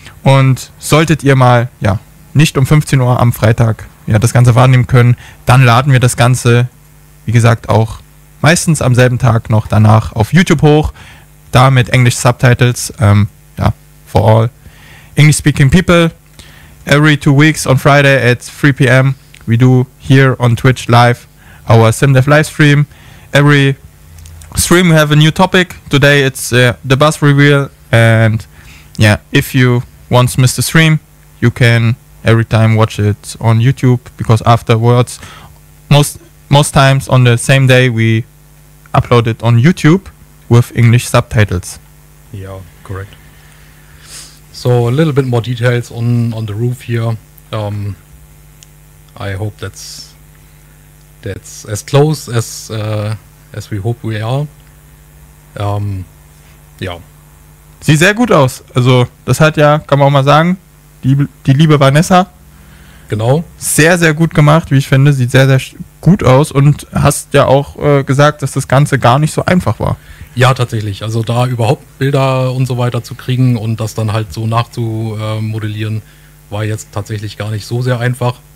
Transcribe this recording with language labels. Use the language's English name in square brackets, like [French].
[German] Und solltet ihr mal, nicht um 15 Uhr am Freitag das Ganze wahrnehmen können, dann laden wir das Ganze, wie gesagt, auch meistens am selben Tag noch danach auf YouTube hoch, da mit English Subtitles, [English] for all English speaking people. Every 2 weeks on Friday at 3 p.m. we do here on Twitch live our SimDev live stream. Every stream we have a new topic. Today it's the bus reveal, and yeah, if you once missed the stream, you can every time watch it on YouTube, because afterwards, most times on the same day we upload it on YouTube with English subtitles. Yeah, correct. So a little bit more details on the roof here. I hope that's as close as we hope we are. [German] Ja. Sieht sehr gut aus. Also das hat ja, kann man auch mal sagen, die liebe Vanessa. Genau. Sehr, sehr gut gemacht, wie ich finde. Sieht sehr, sehr gut aus. Und hast ja auch gesagt, dass das Ganze gar nicht so einfach war. Ja, tatsächlich. Also da überhaupt Bilder und so weiter zu kriegen und das dann halt so nachzumodellieren, war jetzt tatsächlich gar nicht so sehr einfach.